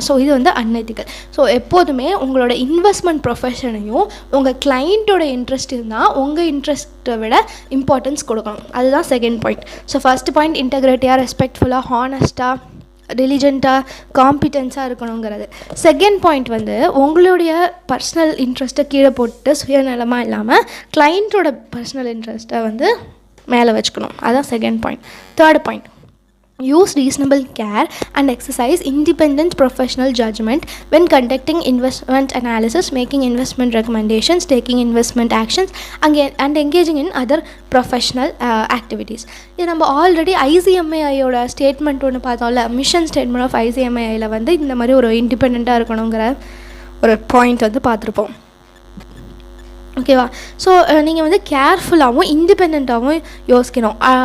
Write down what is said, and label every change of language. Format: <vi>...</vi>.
<ta>So இது வந்து unethical. So எப்போதுமே உங்களோட இன்வெஸ்ட்மெண்ட் ப்ரொஃபஷனையும் உங்கள் கிளைண்ட்டோட இன்ட்ரெஸ்ட் இருந்தால் உங்கள் இன்ட்ரெஸ்ட்டை விட இம்பார்ட்டன்ஸ் கொடுக்கணும். அதுதான் second point. So first point இன்டெகிரிட்டியாக, ரெஸ்பெக்ட்ஃபுல்லாக, ஹானஸ்ட்டாக, டிலிஜென்ட்டாக, காம்பிட்டன்ஸாக இருக்கணுங்கிறது. செகண்ட் பாயிண்ட் வந்து உங்களுடைய பர்சனல் இன்ட்ரெஸ்ட்டை கீழே போட்டு சுயநலமாக இல்லாமல் கிளைண்ட்டோட பர்சனல் இன்ட்ரெஸ்ட்டை வந்து மேலே வச்சுக்கணும். அதுதான் second point.</ta> <en>Third point, use reasonable care and exercise independent professional judgment when conducting investment analysis, making investment recommendations, taking investment actions and engaging in other professional activities.</en> <ta>இது நம்ம ஆல்ரெடி ஐசிஎம்ஏஐயோட ஸ்டேட்மெண்ட் ஒன்று பார்த்தோம்ல, mission statement of ஐசிஎம்ஏஐயில் வந்து இந்த மாதிரி ஒரு இண்டிபெண்ட்டாக இருக்கணுங்கிற ஒரு பாயிண்ட் வந்து பார்த்துருப்போம். ஓகேவா? ஸோ நீங்கள் வந்து கேர்ஃபுல்லாகவும் இண்டிபெண்ட்டாகவும் யோசிக்கணும்.</ta>